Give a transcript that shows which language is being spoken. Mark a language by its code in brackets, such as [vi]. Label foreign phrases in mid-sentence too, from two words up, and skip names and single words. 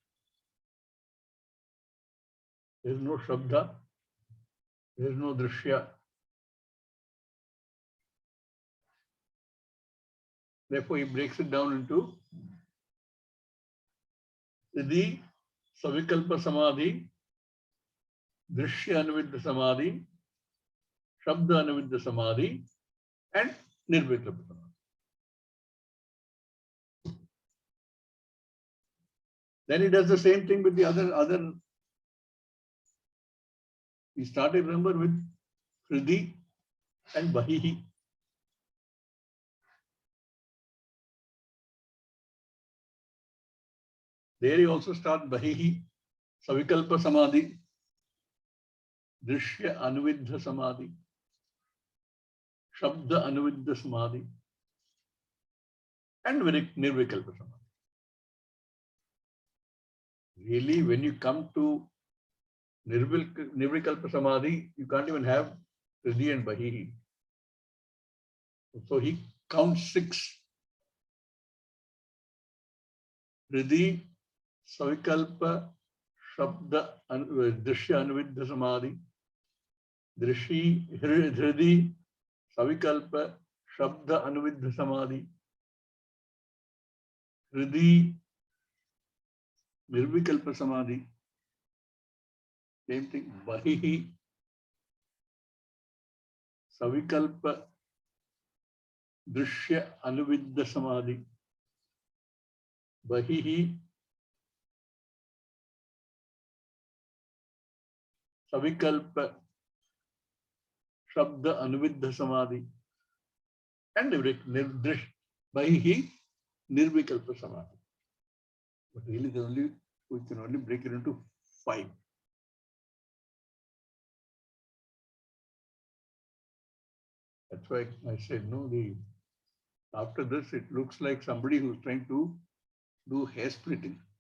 [en] There is no Shabda, there is no Dṛśya. Therefore, he breaks it down into the [sa] सविकल्प समाधि, दृश्य अनुविद्ध समाधि, शब्द अनुविद्ध समाधि, and निर्विकल्प समाधि. [en] Then he does the same thing with the other. He started, remember, with Hridi and Bahihi. There he also starts [sa] बहिः, सविकल्प समाधि, दृश्य अनुविद्ध समाधि, शब्द अनुविद्ध समाधि, and निर्विकल्प समाधि. [en] Really, when you come to [sa] निर्विकल्प समाधि, [en] you can't even have Hridi and Bahihi. So he counts 6. [sa] हृदि, सविकल्प, शब्द, दृश्य अनुविद्ध समाधि, हृदि, सविकल्प, शब्द अनुविद्ध समाधि, हृदि, निर्विकल्प समाधि, [en] same thing, [sa] Bahihi, सविकल्प, दृश्य अनुविद्ध समाधि, बहिः, सविकल्प, शब्द अनुविद्ध समाधि, and बहिः, निर्विकल्प समाधि. [en] But really, we can only break it into 5. That's why I said, no, after this, it looks like somebody who's trying to do hair splitting.